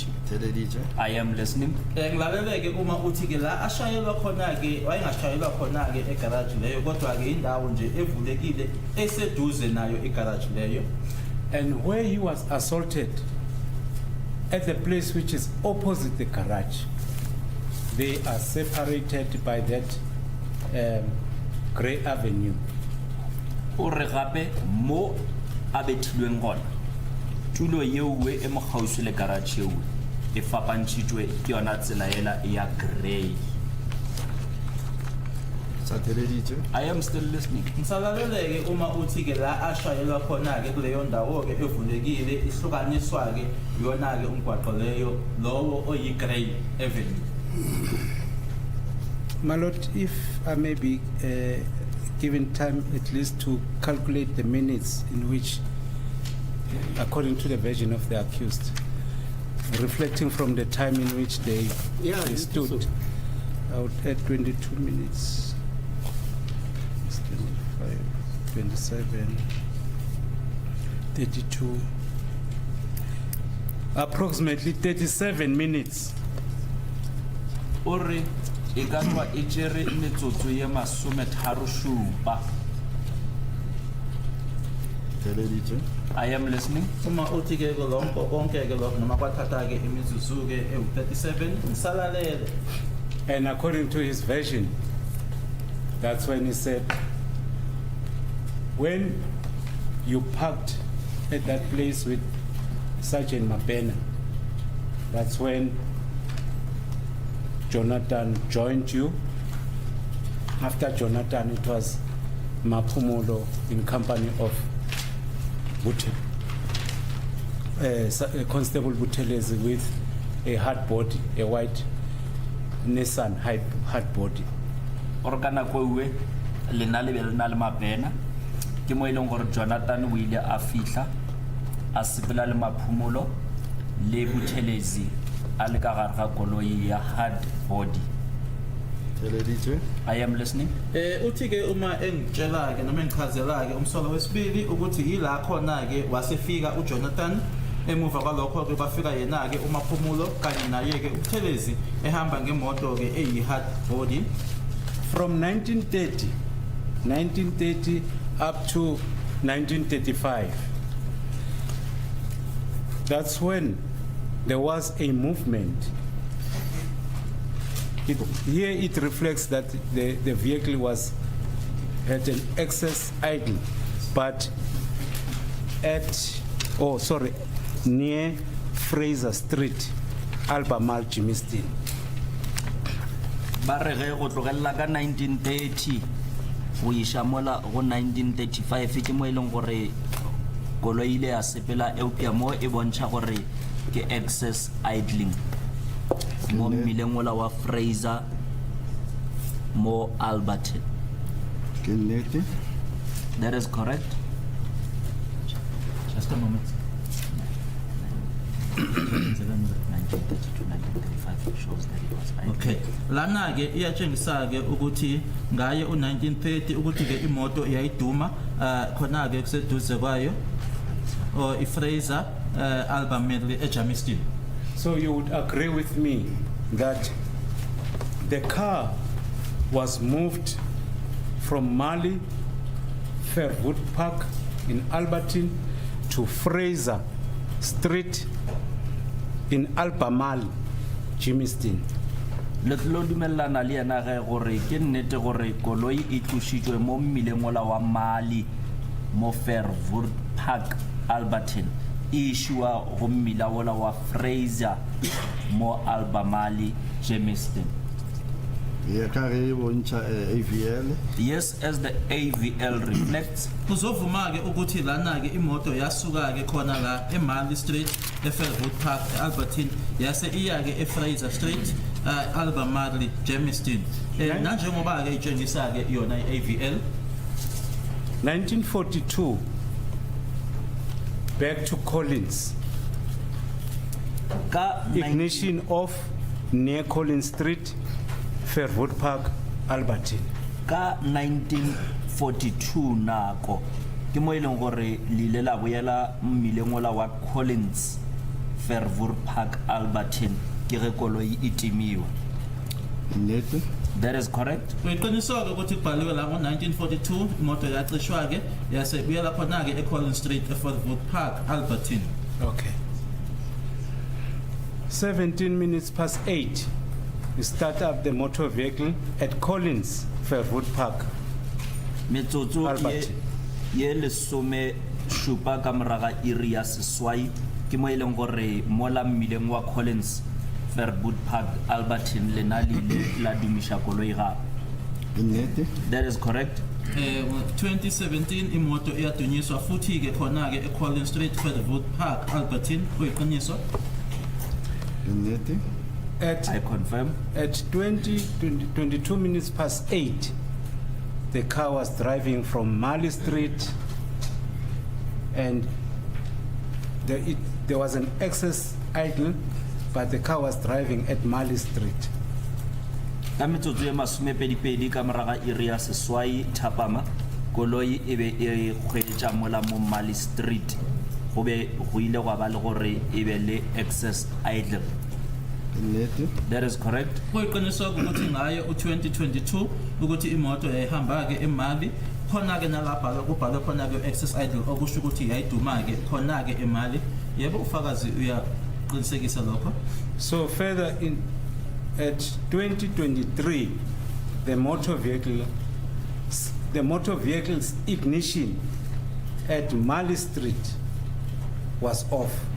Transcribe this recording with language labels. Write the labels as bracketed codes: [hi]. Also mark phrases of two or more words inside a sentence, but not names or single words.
[nso] Theleditše. [en] I am listening. [zu] Ngilalele-ke uma uthi-ke la ashayelwa khona-ke wayengashayelwa khona-ke egaraji leyo kodwa-ke indawo nje evulekile eseduze nayo igaraji leyo. [en] And where he was assaulted, at the place which is opposite the garage, they are separated by that Grey Avenue. [nso] O re gape mo a bethilweng gona tulo yeo e mo gauswi le garage yeo e fapantšhitšwe ke yona tsela ela ya grey. Sa theleditše. [en] I am still listening. [zu] Ngisalalele-ke uma uthi-ke la ashayelwa khona-ke kuleyo ndawo-ke evulekile ihlukaniswa-ke yona-ke umgwaqo leyo lowo oyi-Grey Avenue. [en] My Lord, if I may be given time at least to calculate the minutes in which, according to the version of the accused, reflecting from the time in which they stood, I would add 22 minutes. It's 25, 27, 32, approximately 37 minutes. [nso] Ore e ka tswa e tšere metsotso ye masometharo-šupa. Theleditše. [en] I am listening. [zu] Uma uthi-ke lonko konke-ke lokho noma kwathatha-ke imizuzu-ke ewu-37 ngisalalele. [en] And according to his version, that's when he said, when you parked at that place with Sergeant Mapena, that's when Jonathan joined you. After Jonathan, it was Mapumulo in company of Constable Buthelezi with a hard body, a white Nissan hard body. [nso] Ore ka nako ewe lena le be le na le Mapena ke mo e leng gore Jonathan o ile a fihla a sepela le Maphumulo le Buthelezi a le ka gare ga koloi ya [en] hard body. [nso] Theleditše. [en] I am listening. [zu] Uthi-ke uma engitshela-ke noma engichazela-ke umsolo wesibili ukuthi yila khona-ke wasefika uJonathan emuva kwalokho-ke bafika yena-ke uMaphumulo kanye naye-ke uButhelezi ehamba ngemoto-ke eyi- [en] hard body. From 1930 up to 1935, that's when there was a movement. Here it reflects that the vehicle had an excess idle, but near Fraser Street, Albemarle, Germiston. [nso] ba re ge go tlogella ka 1930 go isha mola go 1935 ke mo e leng gore koloi ile ya sepela eupia mo e bontšha gore ke [en] excess idling [nso] mo mmileng ola wa Fraser mo Alberton. Ke nnete? [en] That is correct. Just a moment. 1935 shows that it was idling. [zu] Okay, lana ke iyatshengisa ke ukuthi ngaye u1930 ukuthi ke imoto iyayiduma khona ke kuseduze kwayo o iFraser Albemarle eGermiston. [en] So you would agree with me that the car was moved from Mali Fairwood Park in Alberton to Fraser Street in Albemarle, Germiston. [nso] Le tlo dumellana le yena ge gore ke nnete gore koloi e tlošitšwe mo mmileng ola wa Mali mo Fairwood Park Alberton e išwa go mmila ola wa Fraser mo Albemarle, Germiston. Ya ka ge e bontšha AVL. [en] Yes, as the AVL reflects. [zu] Kuzovuma ke ukuthi lana ke imoto yasuka ke khona la eMarley Street eFairwood Park eAlberton yase iya ke eFraser Street Albemarle, Germiston. Nanjengoba ke itshengisa ke yona iAVL [en] 1942 back to Collins. Ignition off near Collins Street, Fairwood Park, Alberton. [nso] Ka 1942 nako ke mo ileng gore lile la boela mmileng ola wa Collins, Fairwood Park, Alberton ke ge koloi e timiwa. Nnete? [en] That is correct. [zu] Uyiqiniswa ke ukuthi kubhaliwe la ngo1942 imoto yacishwa ke yase buyela khona ke eCollins Street eFairwood Park, Alberton. [en] Okay. 17 minutes past 8. We start up the motor vehicle at Collins, Fairwood Park. [nso] Metsotso ye lesome šupa ka moraga iri ya seswai ke mo ileng gore mola mmileng wa Collins, Fairwood Park, Alberton lena lile la dumisha koloi gape. Nnete? [en] That is correct. [zu] 2017 imoto iyadunyiswa futhi ke khona ke eCollins Street, Fairwood Park, Alberton. Uyiqiniswa? [nso] Nnete? [en] I confirm. At 22 minutes past 8, the car was driving from Marley Street, and there was an excess idle, but the car was driving at Marley Street. [nso] Ka metsotso e masomepedipedi ka moraga iri ya seswai thapama koloi e be e kgwetša mola mo Marley Street go be go ile gwa ba le gore e be le [en] excess idle. That is correct. [zu] Uyiqiniswa ukuthi ngaye u2022 ukuthi imoto yayihamba ke eMarley khona ke nalapha kubhalwe khona ke [en] excess idle [zu] okusho ukuthi yayiduma ke khona ke eMarley. Yebo ufakazi uyaqinisekisa lokho? [en] So further in at 2023 the motor vehicle's ignition at Marley Street was off.